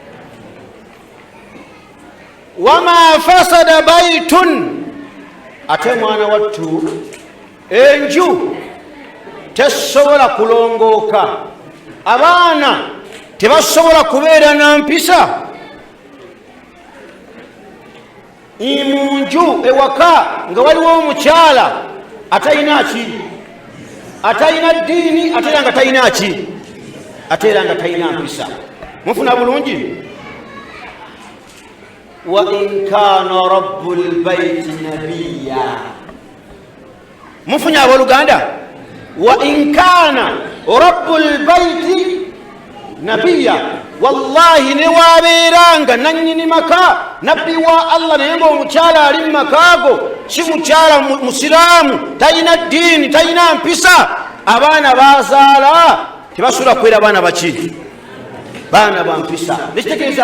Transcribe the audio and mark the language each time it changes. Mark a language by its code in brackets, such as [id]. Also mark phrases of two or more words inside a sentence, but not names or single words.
[ar] wama fasada baytun [lg] ate mwana wattu enju tesobola kulongooka abaana tebasobola kubeera na mpisa munju ewaka nga waliwo omukyala atalina ki atalina ddiini ate era nga talina ki ate era nga talina mpisa mufuna bulungi [ar] wa in kana rabbul bayti nabiyya [lg] mufunya abooluganda [ar] wa in kana rabbul bayti nabiyya [lg] wallahi ne wabeeranga nannyini maka nabbi wa allah naye ng'omukyala ali mu makaago si mukyala musiraamu talina ddiini talina mpisa abaana bazaala tebasula kwera baana baki baana ba mpisa nekitegeeza